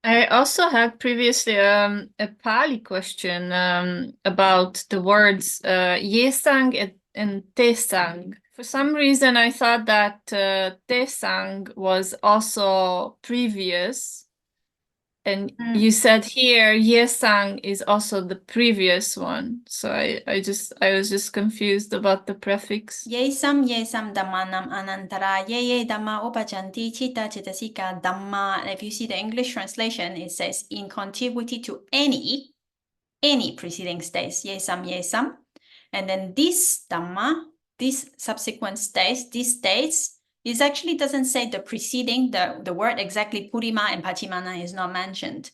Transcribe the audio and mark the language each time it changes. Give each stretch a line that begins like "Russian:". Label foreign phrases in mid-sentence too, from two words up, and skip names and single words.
English: I also had previously a Pali question about the words yesang and tesang. For some reason, I thought that tesang was also previous. And you said here yesang is also the previous one. So I was just confused about the prefix.
Pali: Yesam dhammanam anantara ye dhamma upajanti chitta chitasika dhamma.
English: If you see the English translation, it says in contiguity to any preceding states, yesam. And then this dhamma, this subsequent states, these states, it actually doesn't say the preceding, the word exactly purima and pachimana is not mentioned.